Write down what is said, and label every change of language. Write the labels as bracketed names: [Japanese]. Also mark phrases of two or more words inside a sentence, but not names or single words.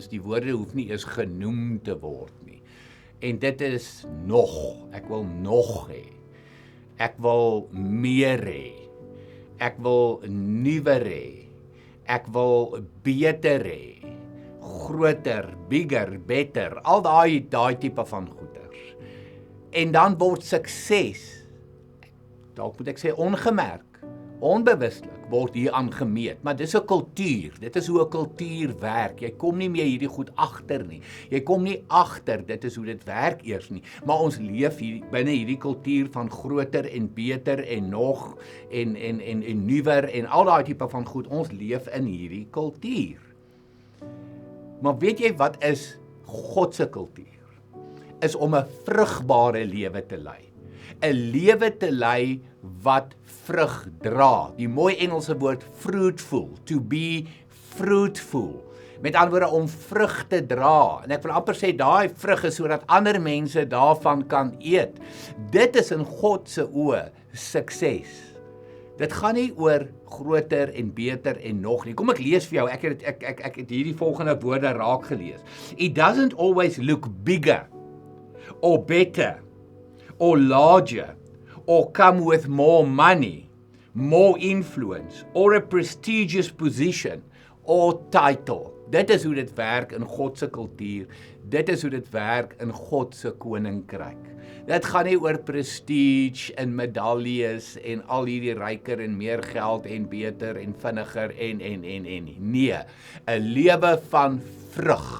[Afrikaans] Die woorde hoef nie eens genoem te word nie. En dit is nog. Ek wil nog hê. Ek wil meer hê. Ek wil nuwer hê. Ek wil beter hê. Groter, [English] bigger, better, [Afrikaans] al daai tipe van goeders. En dan word sukses, dalk moet ek sê ongemerk, onbewustelik word hier aangemeet, maar dis 'n kultuur, dit is hoe 'n kultuur werk, jy kom nie meer hierdie goed agter nie, jy kom nie agter, dit is hoe dit werk eers nie, maar ons leef hier binne hierdie kultuur van groter en beter en nog, en nuwer, en al daai tipe van goed, ons leef in hierdie kultuur. Maar weet jy wat is God se kultuur? Is om 'n vrugbare lewe te lei. 'n Lewe te lei wat vrug dra. Die mooi Engelse woord fruitful, [English] to be fruitful. [Afrikaans] Met ander woorde om vrug te dra. En ek wil amper sê daai vrug is sodat ander mense daarvan kan eet. Dit is in God se oë sukses. Dit gaan nie oor groter en beter en nog nie. Kom ek lees vir jou, ek het hierdie volgende woorde raak gelees. [English] It doesn't always look bigger, or better, or larger, or come with more money, more influence, or a prestigious position, or title. [Afrikaans] Dit is hoe dit werk in God se kultuur. Dit is hoe dit werk in God se koninkryk. Dit gaan nie oor prestige en medaljes en al hierdie ryker en meer geld en beter en vinniger en nie. Nee, 'n lewe van vrug.